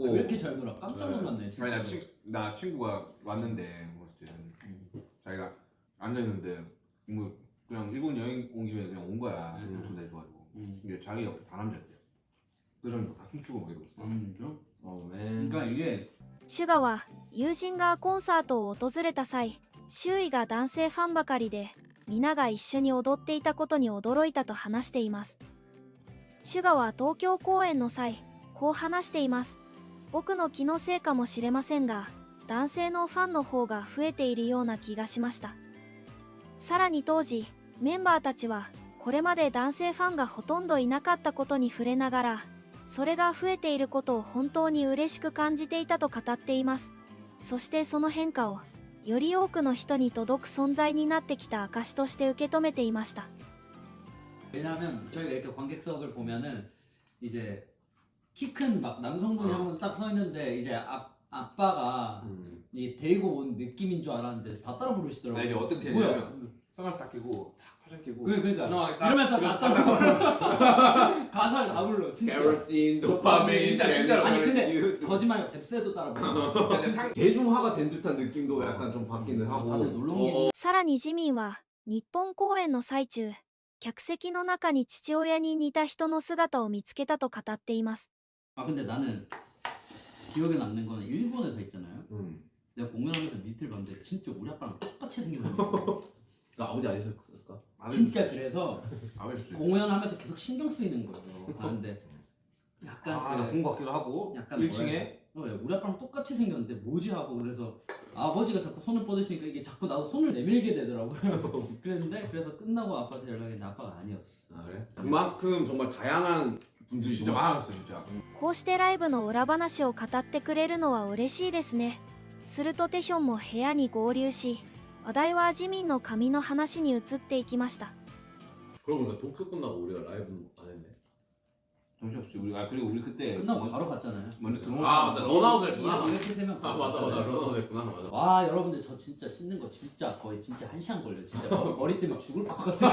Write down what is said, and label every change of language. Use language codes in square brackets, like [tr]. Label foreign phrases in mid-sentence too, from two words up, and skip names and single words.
[ko] 왜 이렇게 잘 놀아? 깜짝 놀랐네 진짜. 아니 나 친구가 왔는데 자기가 앉아있는데 뭐 그냥 일본 여행 온 김에 그냥 온 거야. 초대해줘가지고 이게 자기 옆에 다 남자였대. 그 사람도 다 춤추고 막 이러고 있어. 그러니까 이게 [ja] シュガは友人がコンサートを訪れた際、周囲が男性ファンばかりで皆が一緒に踊っていたことに驚いたと話しています。シュガは東京公演の際こう話しています。僕の気のせいかもしれませんが、男性のファンの方が増えているような気がしました。さらに当時メンバーたちはこれまで男性ファンがほとんどいなかったことに触れながら、それが増えていることを本当に嬉しく感じていたと語っています。そしてその変化をより多くの人に届く存在になってきた証として受け止めていました。 [ko] 왜냐하면 저희가 이렇게 관객석을 보면은 이제 키 큰 막 남성분이 한 분 딱 서 있는데 이제 아빠가 이 데리고 온 느낌인 줄 알았는데 다 따라 부르시더라고요. 이제 어떻게 뭐야? 했냐면 선글라스 딱 끼고 탁 화장 끼고 그러니까 이러면서 이러면서 다 따라 불러. 가사를 다 불러 진짜. 케로신 도파민. 진짜 아니 근데 거짓말 뎁스에도 따라 불러. 대중화가 된 듯한 느낌도 약간 좀 받기는 하고. 다들 놀러 온 게. [ja] さらにジミンは日本公演の最中、客席の中に父親に似た人の姿を見つけたと語っています。 [ko] 아 근데 나는 기억에 남는 거는 일본에서 있잖아요. 내가 공연하면서 밑을 봤는데 진짜 우리 아빠랑 똑같이 생겼는데. 아버지 아니셨을까? 진짜 그래서 아버지 공연하면서 계속 신경 쓰이는 거예요. 가는데 약간 본것 같기도 하고 약간 1층에 우리 아빠랑 똑같이 생겼는데 뭐지 하고 그래서 아버지가 자꾸 손을 뻗으시니까 이게 자꾸 나도 손을 내밀게 되더라고요. 그랬는데 그래서 끝나고 아빠한테 연락했는데 아빠가 아니었어. 아 그래? 그만큼 정말 다양한 분들이 진짜 많았어 진짜. [ja] こうしてライブの裏話を語ってくれるのは嬉しいですね。するとテヒョンも部屋に合流し、話題はジミンの髪の話に移っていきました。 [ko] 그러고 보니까 도쿄 끝나고 우리가 라이브는 안 했네. 정신없지 우리. 그리고 우리 그때 끝나고 바로 갔잖아요. 먼저 들어온. 맞다 런아웃 했구나. 이렇게 세면 맞다 런아웃 했구나. 맞아. 와 여러분들 저 진짜 씻는 거 진짜 거의 진짜 1시간 걸려. 진짜 머리 때문에 죽을 것 같아요.